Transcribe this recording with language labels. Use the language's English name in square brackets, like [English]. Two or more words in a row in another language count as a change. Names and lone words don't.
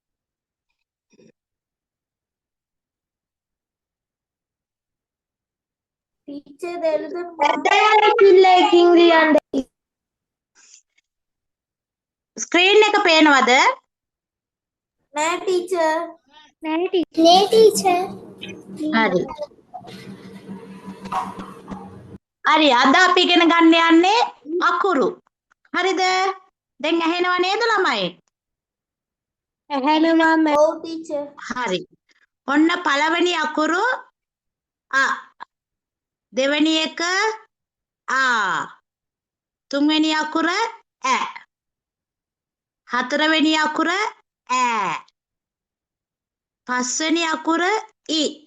[Tamil] டீச்சர் எழுதுமா? [Sinhala] ස්ක්‍රීන් එක පේනවද? [Tamil] நே டீச்சர். நே டீச்சர். [Sinhala] හරි. හරි අද අපි ඉගෙන ගන්න යන්නේ අකුරු. හරිද? දැන් ඇහෙනව නේද ළමයි? [Tamil] ஓ டீச்சர். [Sinhala] හරි. ඔන්න පළවෙනි අකුරු අ. දෙවෙනි එක ආ. තුන්වෙනි අකුර ඇ. හතරවෙනි අකුර ඈ. පස්වෙනි අකුර ඉ.